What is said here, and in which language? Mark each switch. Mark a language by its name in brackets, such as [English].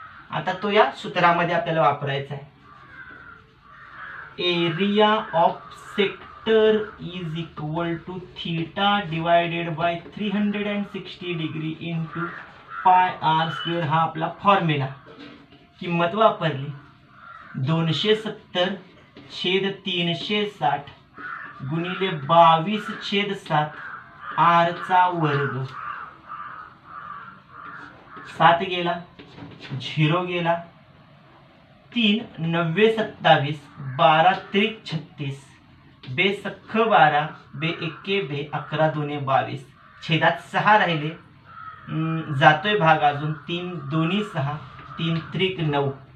[Marathi] आता तो या सूत्रामध्ये आपल्याला वापरायचा आहे. [English] Area of sector is equal to theta divided by 360 degree into pi r square. [Marathi] हा आपला फॉर्म्युला. किंमत वापरली, 270 छेद 360 गुणिले 22 छेद 7 आर चा वर्ग. 7 गेला, 0 गेला, 3 9 27, 12 त्रिक 36, बे सख्ख 12, बे 1 बे 11 2 22, छेदात 6 राहिले, जातोय भाग अजून, 3 2 6, 3 त्रिक 9.